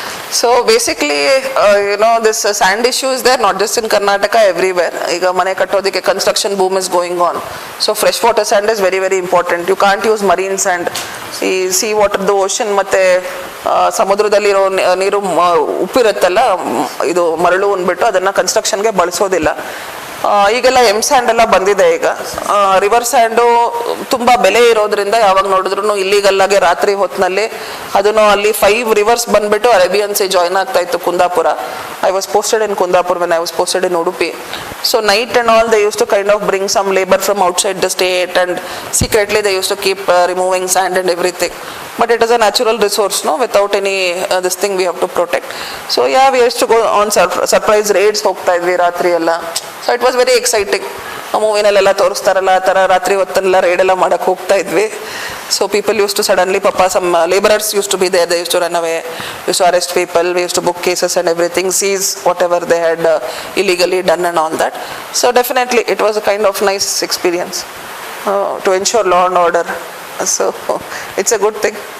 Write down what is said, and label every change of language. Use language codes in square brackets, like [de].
[en] So basically, this sand issue is there not just in Karnataka, everywhere. [kn] Iga mane kattodike [en] construction boom is going on. So freshwater sand is very very important. You can't use marine sand. Sea water, the ocean [kn] ಮತ್ತೆ ಸಮುದ್ರದಲ್ಲಿರೋ ನೀರು ಉಪ್ಪಿರುತ್ತಲ್ಲ, ಇದು ಮರಳು ಅಂದ್ಬಿಟ್ಟು ಅದನ್ನ ಕನ್ಸ್ಟ್ರಕ್ಷನ್ಗೆ ಬಳಸೋದಿಲ್ಲ. ಈಗೆಲ್ಲ and ಎಲ್ಲ ಬಂದಿದೆ. ಈಗ ರಿವರ್ ಸ್ಯಾಂಡು ತುಂಬಾ ಬೆಲೆ ಇರೋದ್ರಿಂದ ಯಾವಾಗ ನೋಡಿದ್ರು ಇಲ್ಲಿಗಲ್ ಆಗಿ ರಾತ್ರಿ ಹೊತ್ತಿನಲ್ಲಿ ಅದನ್ನು ಅಲ್ಲಿ 5 ರಿವರ್ಸ್ ಬಂದ್ಬಿಟ್ಟು ಅರೇಬಿಯನ್ ಸೀ ಜಾಯಿನ್ ಆಗ್ತಾ ಇತ್ತು Kundapura. [en] I was posted in Kundapura when I was posted in Udupi. So night and all they used to kind of bring some labour from outside the state and secretly they used to keep removing sand and everything. But it is a natural resource, no? Without any this thing we have to protect. So yeah, we used to go on surprise raids [kn] ಹೋಗ್ತಾ ಇದ್ವಿ ರಾತ್ರಿ ಎಲ್ಲ. [en] So it was very exciting. [kn] ಮೂವಿನಲ್ಲೆಲ್ಲ ತೋರಿಸ್ತಾರಲ್ಲ ಆ ಥರ ರಾತ್ರಿ ಹೊತ್ತೆಲ್ಲ ರೈಡೆಲ್ಲ ಮಾಡೋಕ್ಕೆ ಹೋಗ್ತಾ ಇದ್ವಿ. [en] So people use to suddenly some laborers used to be there, they used to run away, used to arrest people, we used to book cases and everything, seize whatever they had illegally done and all that. So definitely it was a kind of nice experience to ensure law and order. So it's a good thing.